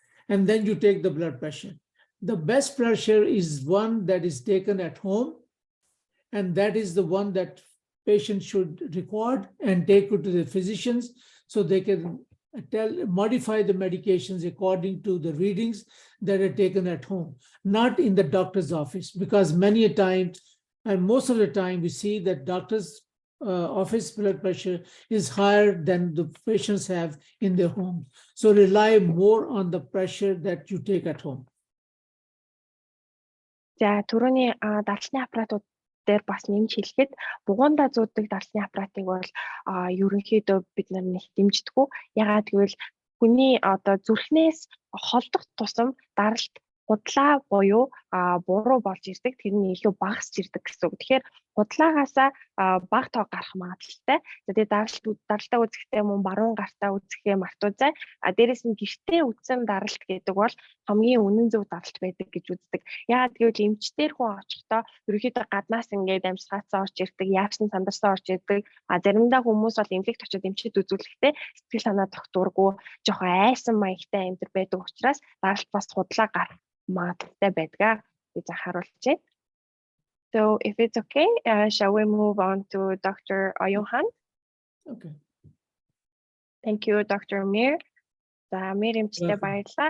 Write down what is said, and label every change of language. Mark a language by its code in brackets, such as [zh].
[en] And then you take the blood pressure. The best pressure is one that is taken at home, and that is the one that patients should record and take it to the physicians so they can modify the medications according to the readings that are taken at home, not in the doctor's office, because many a time, and most of the time, we see that doctor's office blood pressure is higher than the patients have in their home. So rely more on the pressure that you take at home. [mn] За түрүүний даралтны аппаратууд дээр бас нэмж хэлэхэд бугуунда зүүдэг даралтны аппаратыг бол ерөнхийдөө бид нар нэг дэмждэггүй. Ягаад гэвэл хүний одоо зүрхнээс холдох тусам даралт худлаа буюу буруу болж ирдэг. Тэр нь илүү багасч ирдэг гэсэн үг. Тэгэхээр худлаагаасаа бага тоо гарах магадлалтай. Тэгээд даралтаа үзэхдээ мөн баруун гартаа үзэхээ мартуузай. Дээрээс нь гэртээ үзсэн даралт гэдэг бол хамгийн үнэн зөв даралт байдаг гэж үздэг. Яагаад гэвэл эмчтэр хүн очихдоо ерөнхийдөө гаднаас ингээд амьсгаацсан орж ирдэг, яарсан сандарсан орж ирдэг. Заримдаа хүмүүс бол эмнэлэгт очиод эмчид үзүүлэхдээ сэтгэл санаа тогтворгүй, жоохон айсан маягтай амьд байдаг учраас даралт бас худлаа гарах магадлалтай байдгаа гэж анхааруулж байна. [en] So if it's okay, shall we move on to Dr. Johan? Okay. Thank you, Dr. Mir. [mn] За Mir эмчтэй баярлалаа.